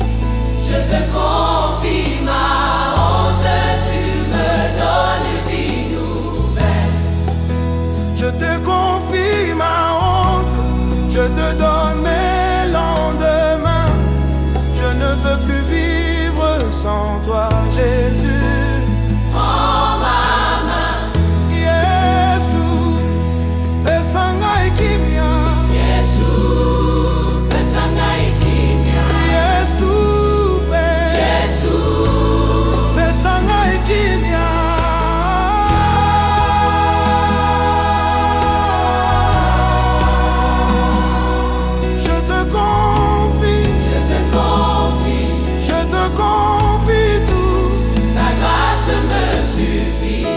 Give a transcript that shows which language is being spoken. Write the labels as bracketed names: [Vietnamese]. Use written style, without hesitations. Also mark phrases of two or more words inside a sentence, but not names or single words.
[French] Je te confie ma honte, tu me donnes vie nouvelle. Je te confie ma honte, je te donne mes lendemains. Je ne veux plus vivre sans toi, Jésus. Prends ma main, [Lingala] Yesu, pesanga ikimia. Yesu, pesanga ikimia. Yesu, Yesu, pesanga ikimia. [French] Je te confie, je te confie, je te confie tout. Ta grâce me suffit.